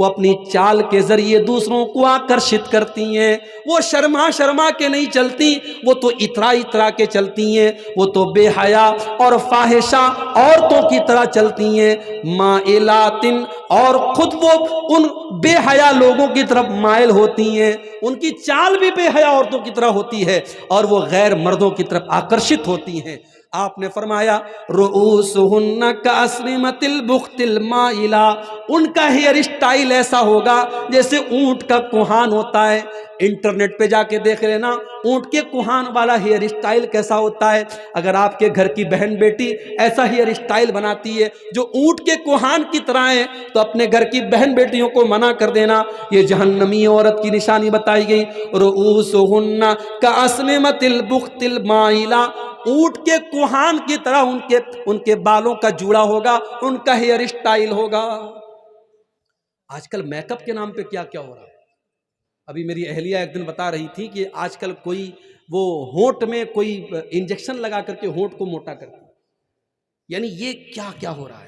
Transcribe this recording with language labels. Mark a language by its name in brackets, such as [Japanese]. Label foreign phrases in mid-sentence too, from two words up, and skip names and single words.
[Urdu] اپنی چال کے ذریعے دوسروں کو آکرشت کرتی ہیں، وہ شرما شرما کے نہیں چلتی، وہ تو اترا اترا کے چلتی ہیں، وہ تو بے حیا اور فاحشہ عورتوں کی طرح چلتی ہیں، مائلات، اور خود وہ ان بے حیا لوگوں کی طرف مائل ہوتی ہیں، ان کی چال بھی بے حیا عورتوں کی طرح ہوتی ہے، اور وہ غیر مردوں کی طرف آکرشت ہوتی ہیں۔ آپ نے فرمایا [Arabic] رؤوسہن کاسنمۃ البخت المائلہ، [Urdu] ان کا [English] hair style [Urdu] ایسا ہوگا جیسے اونٹ کا کوہان ہوتا ہے۔ انٹرنیٹ پہ جا کے دیکھ لینا اونٹ کے کوہان والا [English] hair style [Urdu] کیسا ہوتا ہے۔ اگر آپ کے گھر کی بہن بیٹی ایسا [English] hair style [Urdu] بناتی ہے جو اونٹ کے کوہان کی طرح ہے، تو اپنے گھر کی بہن بیٹیوں کو منع کر دینا، یہ جہنمی عورت کی نشانی بتائی گئی۔ [Arabic] رؤوسہن کاسنمۃ البخت المائلہ، [Urdu] اونٹ کے کوہان کی طرح ان کے بالوں کا جوڑا ہوگا، ان کا [English] hair style [Urdu] ہوگا۔ آج کل [English] make up [Urdu] کے نام پہ کیا کیا ہو رہا ہے۔ ابھی میری اہلیہ ایک دن بتا رہی تھی کہ آج کل کوئی وہ ہونٹ میں کوئی انجیکشن لگا کر کے ہونٹ کو موٹا کرتی ہے، یعنی یہ کیا کیا ہو رہا ہے۔